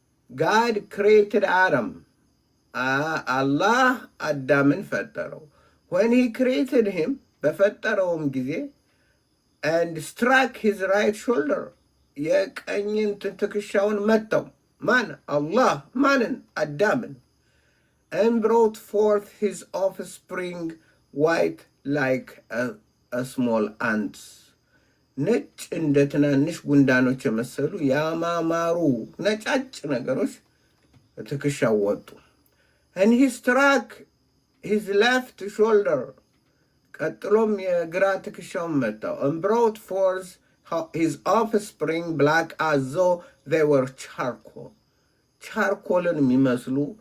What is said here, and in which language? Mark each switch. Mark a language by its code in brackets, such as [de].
[en] ጋድ ክሬትድ አደም [am] አላህ አዳምን ፈጠረው። [en] when he created him [am] በፈጠረውም ጊዜ [en] and struck his right shoulder [am] የቀኝን ትከሻውን መታው። ማን? አላህ። ማንን? አዳምን። [en] and brought forth his offspring white like a small ants. [am] ነጭ እንደ ትናንሽ ጉንዳኖች የመሰሉ ያማማሩ ነጫጭ ነገሮች ትከሻው ወጡ። [en] and he struck his left shoulder, [am] ቀጥሎም የግራ ትከሻውን መታው። [en] and brought forth his offspring black as though they were charcoal, [am] ቻርኮልን የሚመስሉ